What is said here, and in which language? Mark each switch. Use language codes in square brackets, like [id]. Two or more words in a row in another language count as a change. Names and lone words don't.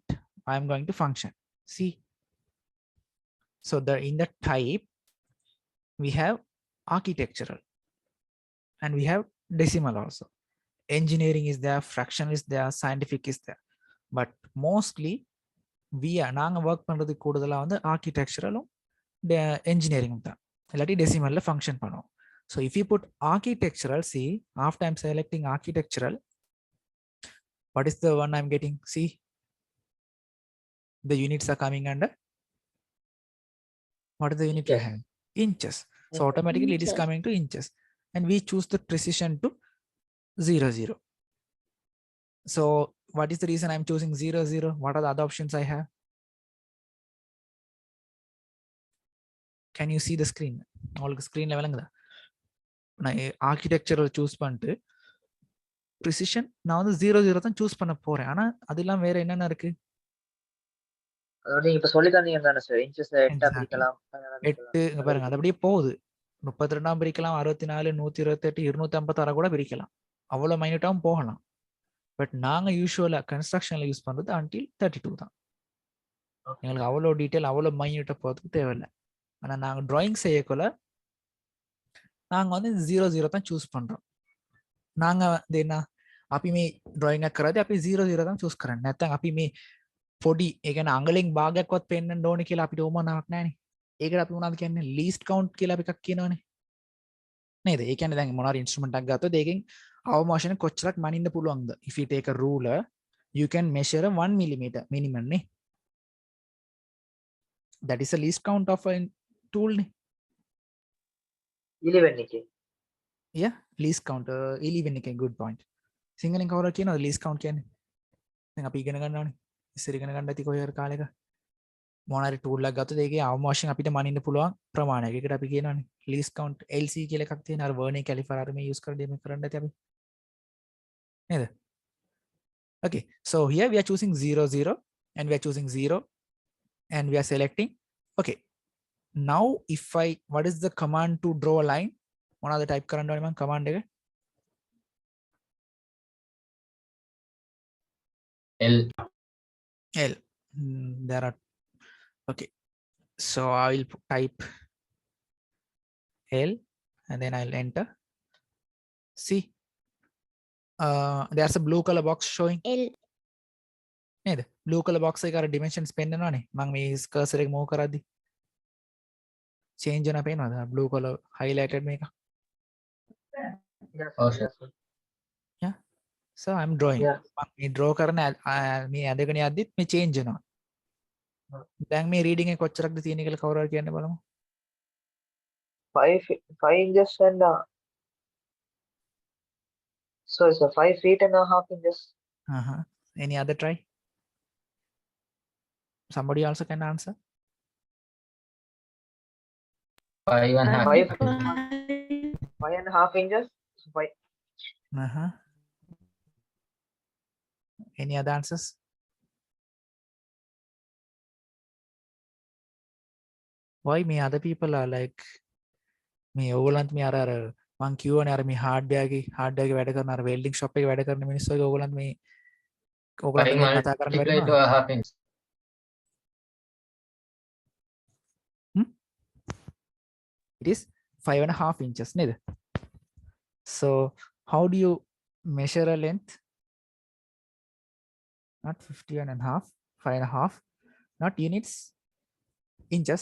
[en] I am going to function. See. So in the type, we have architectural, and we have decimal also. Engineering is there, fraction is there, scientific is there. But mostly [ta] நாங்க work பண்றது கூடுதலா வந்து [en] architectural engineering [ta] தான். இல்லாட்டி [en] decimal function [ta] பண்ணுவோம். [en] So if you put architectural, see, after I'm selecting architectural, what is the one I'm getting? See, the units are coming under. What is the unit we have? Inches. So automatically it is coming to inches. And we choose the precision to 0. So what is the reason I'm choosing 0? What are the other options I have? Can you see the screen? All screen level. [ta] நான் [en] architectural choose [ta] பண்ணிட்டு precision நான் வந்து 0 தான் சூஸ் பண்ண போறேன். ஆனா அதெல்லாம் வேற என்னென்ன இருக்கு? அதோட நீங்க இப்ப சொல்லி தந்தீங்க தானே சார், இன்ச்சஸ் 8 பிரிக்கலாம். 8 இங்க பாருங்க, அது அப்படியே போகுது. 32 பிரிக்கலாம், 64, 128, 256 கூட பிரிக்கலாம். அவ்வளவு மைனூட்டாவும் போகலாம். பட் நாங்கள் [en] usually construction use [ta] பண்ணுறது until 32 தான். எங்களுக்கு அவ்வளோ டீட்டெயில் அவ்வளோ மைன்யூட்டாக போகிறதுக்கு தேவையில்லை. ஆனால் நாங்கள் ட்ராயிங் செய்யக்குள்ள நாங்கள் வந்து 0 தான் சூஸ் பண்ணுறோம். நாங்கள் வந்து என்ன [si] අපි මේ ඩ්‍රොයින් එකක් කරද්දී අපි 0 තමයි චූස් කරන්නේ. නැත්නම් අපි මේ පොඩි ඒ කියන්නේ අඟලෙන් භාගයක්වත් පෙන්වන්න ඕනේ කියලා අපිට උවමනාවක් නැහැනේ. ඒකට අපි මොනවද කියන්නේ? [en] least count [si] කියලා අපි එකක් කියනවනේ. නේද? ඒ කියන්නේ දැන් මොනවා හරි ඉන්ස්ට්‍රුමන්ට් එකක් ගත්තොත් ඒකෙන් අවම වශයෙන් කොච්චරක් මනින්න පුළුවන්ද? [en] If you take a ruler, you can measure 1 millimeter minimum නේ. That is a least count of a tool නේ. [si] ඉලිවෙන් එකේ. [en] Yeah, least count 11 එකේ good point. [si] සිංහලෙන් කවුරුහරි කියනවද [en] least count [si] කියන්නේ? දැන් අපි ඉගෙන ගන්න ඕනේ. ඉස්සර ඉගෙන ගන්න ඇති කොහේ හරි කාලෙක. මොන හරි tool එකක් ගත්තොත් ඒකේ අවම වශයෙන් අපිට මනින්න පුළුවන් ප්‍රමාණයක්. ඒකට අපි කියනවානේ [en] least count LC [si] කියලා එකක් තියෙන. අර [en] vernier caliper [si] අර මේ use කරලා දෙන්න කරන්න ඇති අපි. නේද? [en] Okay, so here we are choosing 0 and we are choosing 0 and we are selecting. Okay, now if what is the command to draw a line? [si] මොනවාද type කරන්න ඕනේ මම command එක? L. L. [en] There are, okay, so I will type L and then I'll enter. See, there's a blue color box showing. L. [si] නේද? [en] blue color box [si] එක අර dimensions පෙන්නනවානේ. මම මේ cursor එක move කරද්දි change වෙනවා පේනවද? [en] blue color highlighted මේක. Yeah, so I'm drawing. [si] මේ draw කරන මේ ඇදගෙන යද්දිත් මේ change වෙනවා. දැන් මේ reading එක කොච්චරක්ද තියෙන්නේ කියලා කවුරු හරි කියන්න බලමු. [en] 5 inches and so it's a 5 feet and a half inches. Any other try? Somebody also can answer. 5.5. 5.5 inches. So 5. Any other answers? Why me other people are like me [si] ඕගොල්ලන්ට මේ අර මං කියවනේ අර මේ hardware වැඩ කරන අර [en] welding shop [si] එකේ වැඩ කරන මිනිස්සු වගේ ඕගොල්ලන්ට මේ ඕගොල්ලන්ට මේ කතා කරන්න බැරි [en] Multiply to a half inch. It is 5.5 inches නේද? So how do you measure a length? Not 51.5, 5.5, not units, inches.